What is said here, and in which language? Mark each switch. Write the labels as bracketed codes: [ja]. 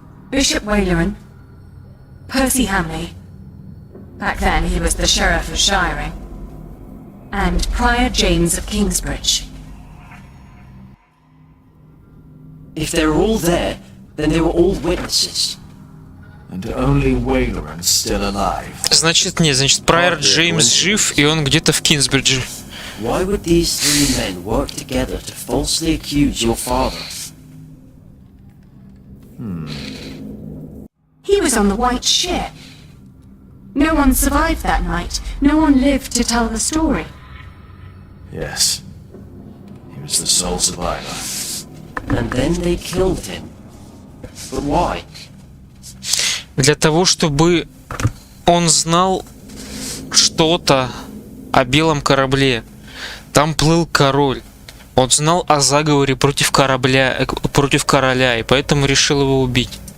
[en] Bishop Wayland, Percy Hamley, back then he was the Sheriff of Shiring, and Prior James of Kingsbridge. If they're all there, then they were all witnesses. And only Wayland's still alive. [ru] Значит, нет, значит, Прайор Джеймс жив, и он где-то в Кинсбридже. [en] Why would these 3 men work together to falsely accuse your father? He was on the White Ship. No one survived that night. No one lived to tell the story. Yes. He was the sole survivor. And then they killed him. But why? [ru] Для того, чтобы он знал что-то о белом корабле. Там плыл король. Он знал о заговоре против короля, и поэтому решил его убить.